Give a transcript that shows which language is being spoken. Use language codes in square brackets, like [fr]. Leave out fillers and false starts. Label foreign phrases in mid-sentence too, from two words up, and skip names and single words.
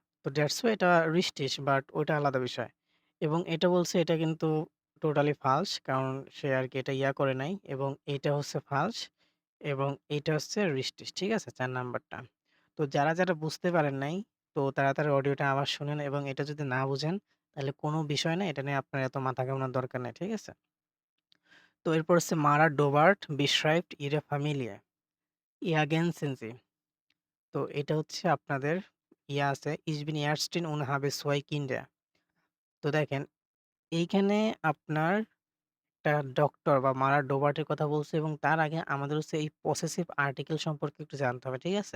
[bn] তো [en] that's why [bn] এটা রিস্ট্রিক্ট বাট ওইটা আলাদা বিষয়। এবং এটা বলছে এটা কিন্তু টোটালি ফালস কারণ সে আরকি এটা করে নাই এবং এইটা হচ্ছে ফালস এবং এইটা হচ্ছে রিস্ট্রিক্ট, ঠিক আছে? ৪ নাম্বারটা। তো যারা বুঝতে পারেন নাই তো তাড়াতাড়ি অডিওটা আবার শুনেন এবং এটা যদি না বুঝেন তাহলে কোনো বিষয় না, এটা নিয়ে আপনার এত মাথা ঘামানোর দরকার নেই, ঠিক আছে? তো এরপর হচ্ছে মারা ডোবার্ট [de] beschreibt ihre Familie. Ihr ergänzen Sie. [bn] তো এটা হচ্ছে আপনাদের আছে [de] Ich bin Ärztin und habe 2 Kinder. [bn] তো দেখেন এইখানে আপনার একটা ডক্টর বা মারা ডোবার্টের কথা বলছে এবং তার আগে আমাদের হচ্ছে এই [en] possessive article [bn] সম্পর্কে একটু জানতে হবে, ঠিক আছে?